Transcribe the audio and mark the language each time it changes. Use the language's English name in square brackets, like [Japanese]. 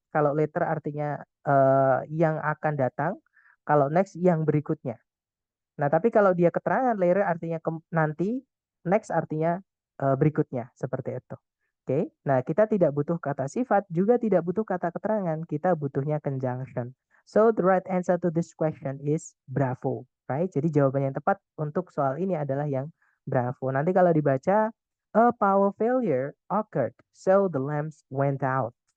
[Indonesian] Kalau later artinya yang akan datang. Kalau next yang berikutnya. Nah, tapi kalau dia keterangan later artinya nanti, next artinya berikutnya, seperti itu. Oke, nah kita tidak butuh kata sifat, juga tidak butuh kata keterangan, kita butuhnya conjunction. [English] So the right answer to this question is bravo, right? [Indonesian] Jadi jawaban yang tepat untuk soal ini adalah yang bravo. Nanti kalau dibaca, [English] a power failure occurred, so the lamps went out.